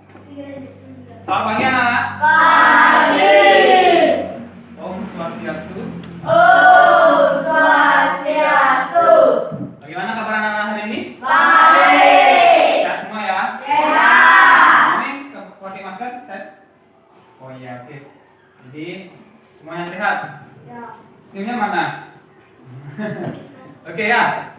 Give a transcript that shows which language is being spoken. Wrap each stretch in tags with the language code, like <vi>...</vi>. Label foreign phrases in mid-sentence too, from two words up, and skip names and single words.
<id>Selamat pagi anak-anak. Pagi.</id> <ban>Om Swastiastu. Om Swastiastu.</ban> <id>Bagaimana kabar anak-anak hari ini? Baik. Sehat semua ya? Sehat. Ini pakai masker? Sehat? Oh iya, oke. Jadi semuanya sehat. Ya. Senyumnya mana? Oke ya.</id>